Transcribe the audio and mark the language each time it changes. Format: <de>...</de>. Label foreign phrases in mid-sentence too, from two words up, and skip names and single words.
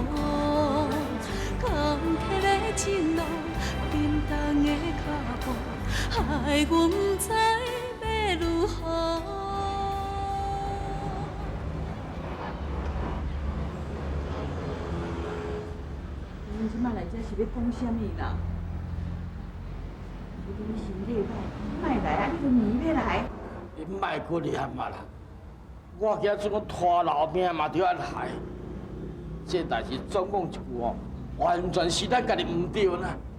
<nan>坎坷的情路，沉重的脚步，害阮不知。要如何？你即摆来这是要讲啥物啦？你心里歹，莫来啊！你都硬要来。你莫搁念嘛啦！我今阵讲拖老命嘛，就要来。这代志总讲一句哦，完全是咱家己唔对啦。</nan>